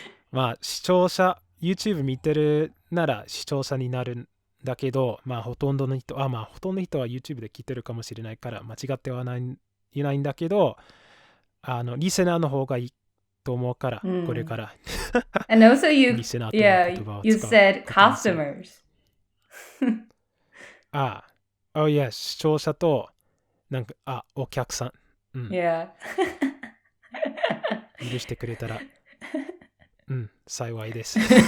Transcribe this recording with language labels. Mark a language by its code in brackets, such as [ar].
[ja] まあ、視聴者、YouTube 見てるなら視聴者になるんだけど、まあ、ほとんどの人は YouTube で聞いてるかもしれないから間違ってはいないんだけど、リスナーの方がいいと思うから、これから。 [en] And also you said customers. Oh yes, [ja] 視聴者と、なんか、お客さん。 [en] Yeah. [ja] 許してくれたら、幸いです。